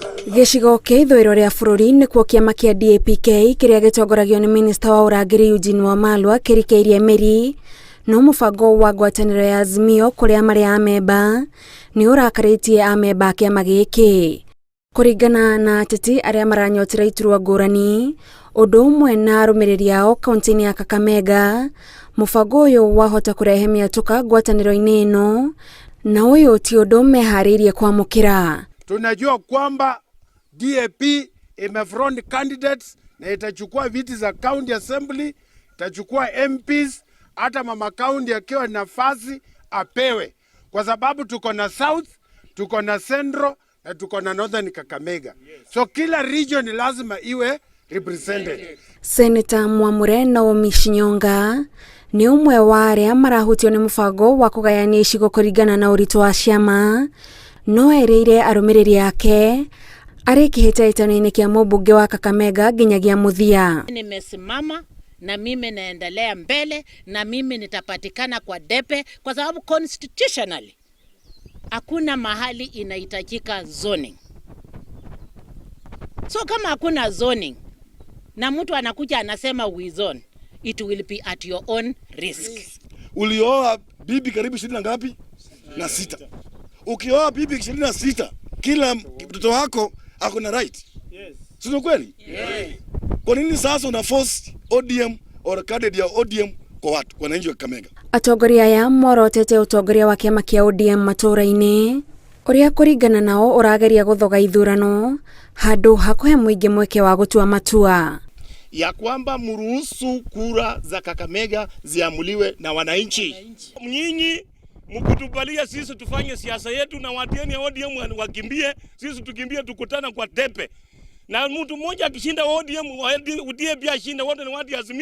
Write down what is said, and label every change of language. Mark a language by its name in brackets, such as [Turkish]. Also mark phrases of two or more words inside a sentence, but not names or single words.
[Kikuyu] Gicigo kia ithwiro ria bururi nikuo kiama kia DAP-K kiria gitongoragio ni minista wa urangiri Eugene Wamalwa kirikeirie miri no mubango wa ngwataniro ya Azimio kuria mari amemba ni urakaritie amemba a kiama giki. Kuringana na ateti aria maranyotera iturwa ngurani undu umwe na arumiriri ao kaunti-ini ya Kakamega, mubango uyu wahota kurehe miatuka ngwataniro-ini ino na uyu ti undu mehariirie kwamukira. [Swahili] Tunajua kwamba DAP imefront candidates na itachukua viti za [English] county assembly, [Swahili] itachukua MPs, hata mama county akiwa nafasi apewe, kwa sababu tuko na South, tuko na Central na tuko na Northern Kakamega. So kila region lazima iwe represented. [Kikuyu] Senator Mwamure Naomi Shinyonga ni umwe wa aria marahutio ni mubango wa kugayania icigo kuringana na uritu wa ciama, no ereire arumiriri yake ari kihitaitano-ini kia mubunge wa Kakamega nginyagia muthia. [Swahili] Nimesimama na mimi naendelea mbele na mimi nitapatikana kwa debe, kwa sababu constitutionally hakuna mahali inahitajika zoning. So kama hakuna zoning na mtu anakuja anasema [English] we zone, it will be at your own risk. [Swahili] Ulioa bibi karibu 20 na ngapi? Na 6. Ukioa bibi 26, kila mtoto wako ako na right. Yes. Sio kweli? Yes. Kwa nini sasa una force ODM or candidate ya ODM kwa watu wananchi wa Kakamega? [Kikuyu] Atongoria ya morotete utongoria wa kiama kia ODM matura-ini uria kuringana nao urageria guthoga ithurano handu hakuhe muingi mweke wa gutua matua [Swahili] ya kwamba mruhusu kura za Kakamega ziamuliwe na wananchi. Nyinyi mkutubalia sisi tufanye siasa yetu na watieni ODM wakimbie, sisi tukimbie tukutana kwa tepe. Na mtu mmoja akishinda ODM udie pia shinda, wote ni watu Azimio.